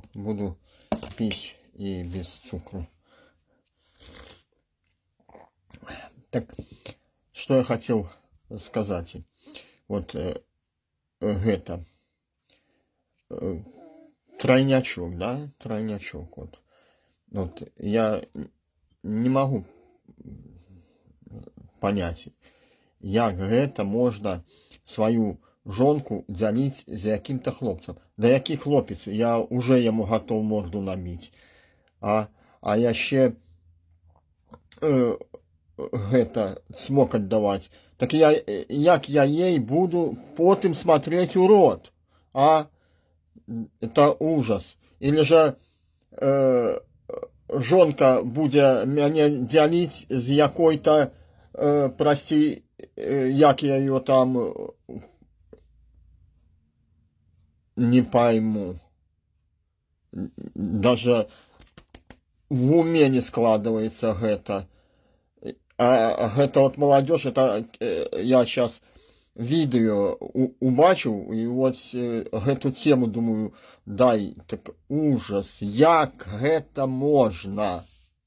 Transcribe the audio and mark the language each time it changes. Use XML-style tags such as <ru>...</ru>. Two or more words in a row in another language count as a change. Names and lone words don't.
<ru>Буду пить и без цукру. Так, что я хотел сказать. Вот это. Тройнячок, да? Тройнячок. Вот я не могу понять,</ru> <be>як гэта можна свою жонку дзяліць за якім-то хлопцам. Да які хлопец, я уже яму готов морду набіць. А яшчэ гэта смог аддаваць.</be> <ru>Так як я ей буду потым смотреть у рот? Это ужас. Или же</ru> <be>жонка будзе мяне дзяліць з якой-то,</be> <ru>прости, як я ее там не пойму. Даже в уме не складывается гэта. А гэта вот молодежь, это я сейчас видео убачыў, и вот эту тему думаю, дай, так ужас,</ru> <be>як гэта можно?</be>